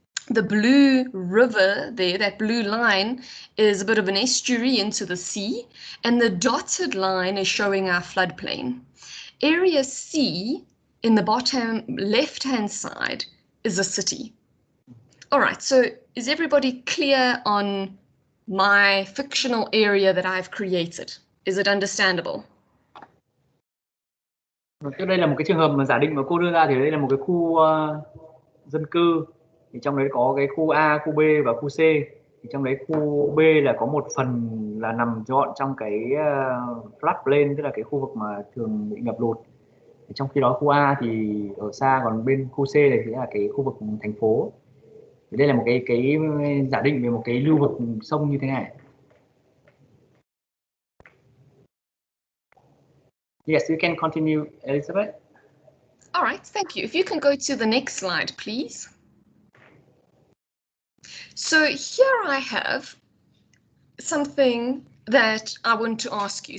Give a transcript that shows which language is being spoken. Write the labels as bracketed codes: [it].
[en] The blue river there, that blue line, is a bit of an estuary into the sea, and the dotted line is showing our floodplain. Area C, in the bottom left-hand side, is a city. All right, so is everybody clear on my fictional area that I've created? Is it understandable? [vi] Trước đây là một cái trường hợp mà giả định mà cô đưa ra, thì đây là một cái khu dân cư, thì trong đấy có cái khu A, khu B và khu C. Thì trong đấy khu B là có một phần là nằm trọn trong cái floodplain, tức là cái khu vực mà thường bị ngập lụt. Thì trong khi đó khu A thì ở xa, còn bên khu C này thì là cái khu vực thành phố. Thì đây là một cái giả định về một cái lưu vực sông như thế này. [en] Yes, you can continue, Elizabeth. All right, thank you. If you can go to the next slide, please. So here I have something that I want to ask you.